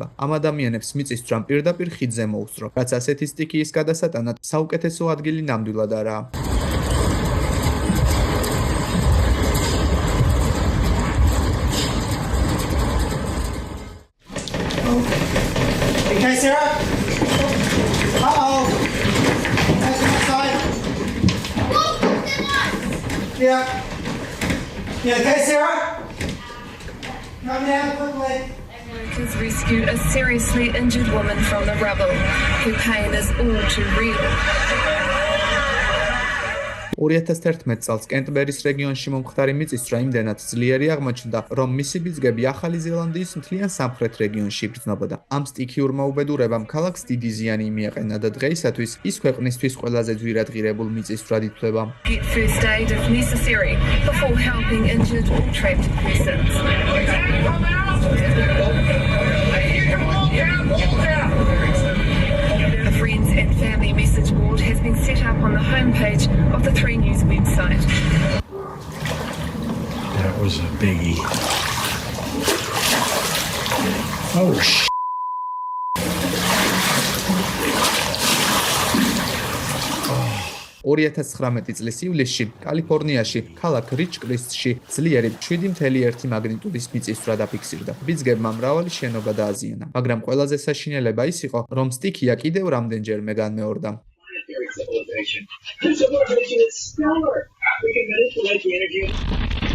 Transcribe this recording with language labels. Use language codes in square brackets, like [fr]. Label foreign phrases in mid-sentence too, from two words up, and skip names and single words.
[ka] ამ ადამიანებს მიწისძვრამ პირდაპირ ხიდზე მოუსწრო, რაც ასეთი სტიქიის გადასატანად საუკეთესო ადგილი ნამდვილად არაა. [en] Okay, Sarah? Uh-oh. Guys, come outside. Yeah. Yeah, okay, Sarah? Come down quickly. Workers rescued a seriously injured woman from the rubble. Her pain is all too real. [ka] 2011 წელს კენტბერის რეგიონში მომხდარი მიწისძვრა იმდენად ძლიერი აღმოჩნდა, რომ მისი ბიძგები ახალი ზელანდიის მთლიან სამხრეთ რეგიონში იბრძნებოდა. ამ სტიქიურმა უბედურებამ ქალაქს დიდი ზიანი მიაყენა და დღეისათვის ის ქვეყნისთვის ყველაზე ძვირადღირებულ მიწისძვრად ითვლება. [en] Get first aid if necessary before helping injured or trapped persons. A friends and family message board has been set up on the homepage of the 3 News website. That was a biggie. Oh, [ka] 2019 წლის ივლისში კალიფორნიაში ქალაქ რიჩ-კრისტში ძლიერი 7.1 მაგნიტუდის მიწისძვრა დაფიქსირდა. ბიძგებმა მრავალი შენობა დააზიანა, მაგრამ ყველაზე საშინელება ის იყო, რომ სტიქია კიდევ რამდენჯერმე განმეორდა. [en] This civilization is stellar. We can manipulate the energy.